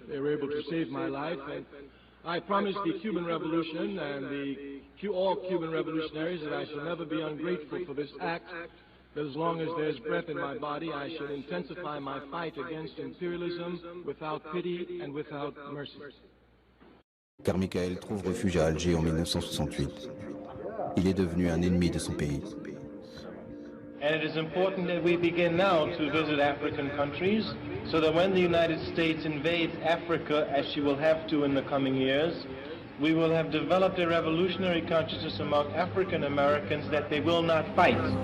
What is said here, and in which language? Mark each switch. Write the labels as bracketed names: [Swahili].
[English] They were able to save my life, and I promised the Cuban Revolution and all Cuban revolutionaries that I shall never be ungrateful for this act, that as long as there's breath in my body, I shall intensify my fight against imperialism without pity and without mercy. [French] Car Michael trouve refuge à Alger en 1968. Il est devenu un ennemi de son pays. [English] And it is important that we begin now to visit African countries so that when the United States invades Africa, as she will have to in the coming years, we will have developed a revolutionary consciousness among African Americans that they will not fight.